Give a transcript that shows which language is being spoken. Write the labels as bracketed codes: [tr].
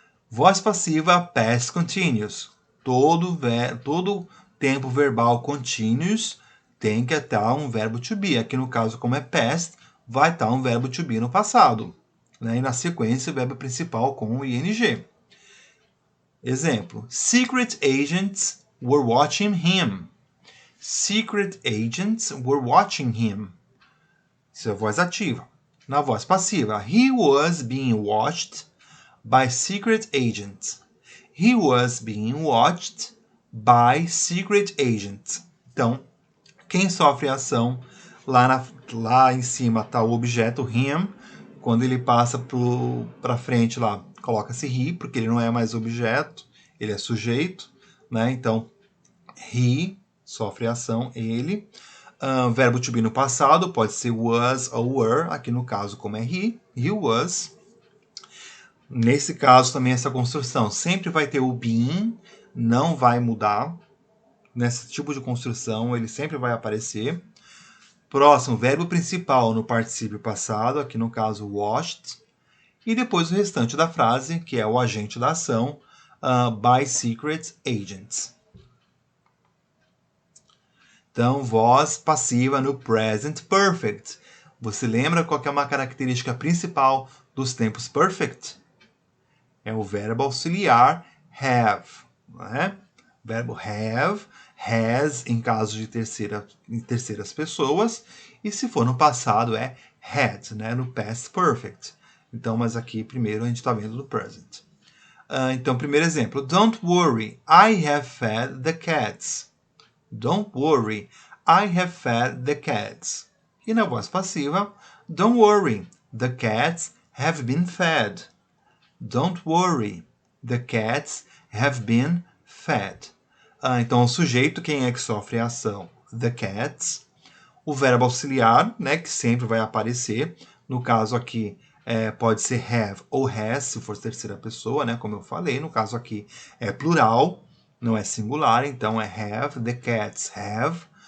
[pt] Voz passiva past continuous. Todo tempo verbal continuous tem que estar um verbo to be. Aqui no caso, como é past, vai estar um verbo to be no passado. Né? E na sequência, o verbo principal com o ing. Exemplo. [en] Secret agents were watching him. Secret agents were watching him. [pt] Isso é a voz ativa. Na voz passiva, [en] he was being watched by secret agents. He was being watched by secret agents. [pt] Então, quem sofre a ação, lá em cima está o objeto him. Quando ele passa para frente lá, coloca-se he, porque ele não é mais objeto, ele é sujeito. Né? Então, he sofre a ação, ele. Verbo to be no passado pode ser was ou were. Aqui no caso, como é he was. Nesse caso também essa construção sempre vai ter o being, não vai mudar. Nesse tipo de construção ele sempre vai aparecer. Próximo, verbo principal no particípio passado, aqui no caso watched. E depois o restante da frase, que é o agente da ação, [en] by secret agents. [pt] Então, voz passiva no present perfect. Você lembra qual que é uma característica principal dos tempos perfect? É o verbo auxiliar have. Né? Verbo have, has em caso de terceiras pessoas. E se for no passado é had, né? No past perfect. Então, mas aqui primeiro a gente está vendo no present. Então, primeiro exemplo. [en] Don't worry, I have fed the cats. Don't worry, I have fed the cats. [pt] E na voz passiva, [en] don't worry, the cats have been fed. Don't worry, the cats have been fed. [pt] Então, o sujeito, quem é que sofre a ação? [en] The cats. [pt] O verbo auxiliar, né, que sempre vai aparecer. No caso aqui, pode ser have ou has, se for terceira pessoa, né, como eu falei. No caso aqui, é plural, não é singular, então é have, [en] the cats have.